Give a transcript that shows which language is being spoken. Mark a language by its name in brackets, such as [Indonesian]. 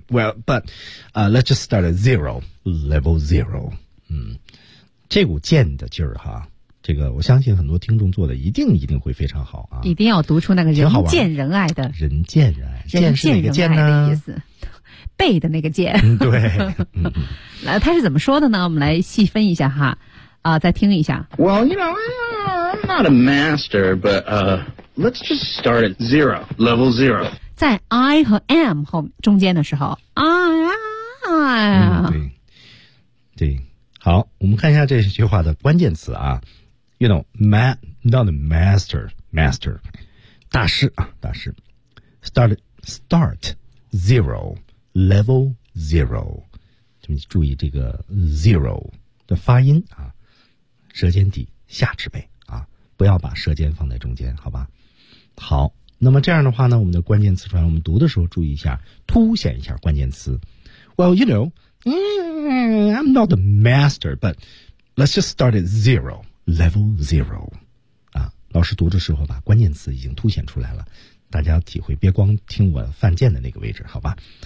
[English] Well, but let's just start at zero, level zero. [Chinese] 这股剑的劲儿哈。这个我相信很多听众做的一定会非常好啊，一定要读出那个人见人爱的，人见人爱，人见人爱剑的意思，背的那个剑、对，来，他是怎么说的呢？我们来细分一下哈，再听一下。 [English] Well, you know, I'm not a master, but let's just start at zero, level zero. [Chinese] 在 I 和 am 后中间的时候 ，I am、对。好，我们看一下这句话的关键词啊 ， [English] you know, not a master， [Chinese] 大师啊，大师 ， [English] start zero level zero， [Chinese] 这么注意这个 zero 的发音啊，舌尖底下齿背啊，不要把舌尖放在中间，好吧？好那么这样的话呢，我们的关键词串我们读的时候注意一下，凸显一下关键词。 [English] Well, you know, I'm not a master, but let's just start at zero, level zero. [Chinese] 啊，老师读的时候把关键词已经凸显出来了，大家体会，别光听我犯贱的那个位置，好吧？